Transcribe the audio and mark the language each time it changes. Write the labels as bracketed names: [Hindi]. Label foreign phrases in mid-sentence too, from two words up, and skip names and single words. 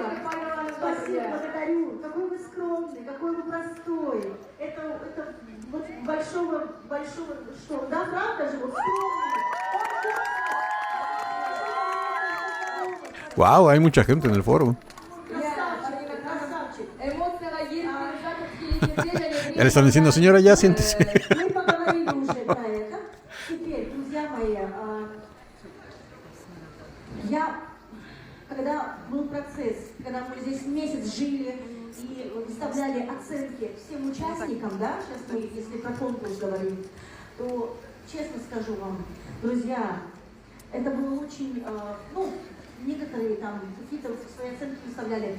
[Russian] Спасибо, благодарю. Какой вы скромный, какой вы простой. Это вот большого, что? Да, правда же, вот скромный. [Spanish] Wow, hay mucha gente en el foro. Ya le están diciendo, señora, ya siéntese. [Russian] Мы поговорили уже про это. Теперь, друзья мои, когда был процесс, когда мы здесь месяц жили и выставляли оценки всем участникам, да, сейчас мы, если про конкурс говорим, то, честно скажу вам, друзья, это было очень, некоторые там какие-то свои оценки выставляли.